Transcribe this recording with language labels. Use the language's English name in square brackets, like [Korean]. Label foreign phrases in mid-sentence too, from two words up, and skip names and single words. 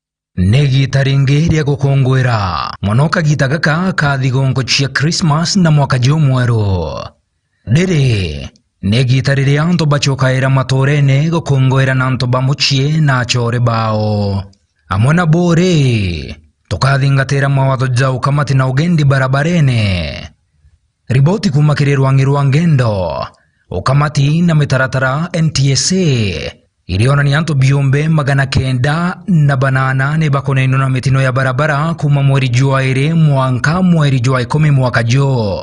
[Meru] negi taringe ria gukungwira monoka gitagaka ka thigongo cia Christmas na mwaka jomweru riri negi tarire anto bachokaira matorene gukungwira na anto bamuchie na chore bao amona bore tukathingatira mawatho jau kamati na ugendi barabarene riboti kumakire rwa ngendo ukamati na mitaratara NTSA iliona ni anto biombe 908 bakonaino na mitino ya barabara kuma mweri jua ere mwanka mweri jua 10 mwaka jo